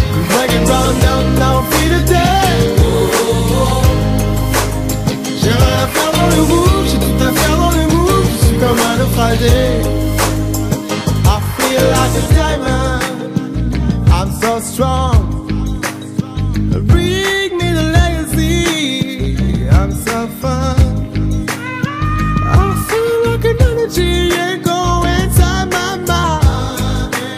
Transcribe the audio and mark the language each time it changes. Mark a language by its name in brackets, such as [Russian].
[English] Break it round, down, down, feel the dance. [French] J'ai rien à faire dans le move, j'ai tout à faire dans le move. Je suis comme un naufragé. [English] I feel like a diamond, I'm so strong. Bring me the legacy, I'm so fun. I feel like an energy, yeah, go inside my mind.